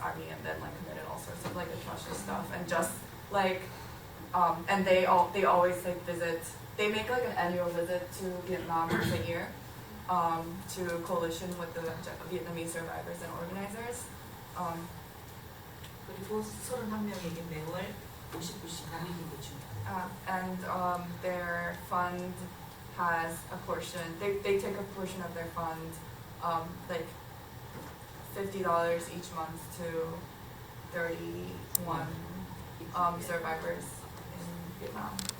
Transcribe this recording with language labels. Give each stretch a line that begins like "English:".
English: Army and then like committed all sorts of like atrocious stuff, and just like and they always like visit. They make like an annual visit to Vietnam once a year to coalition with the Vietnamese survivors and organizers.
Korean: 그리고 31명에게 매월 50불씩 나누는 줍니다.
English: And their fund has a portion. They take a portion of their fund, like $50 each month to 31 survivors in Vietnam.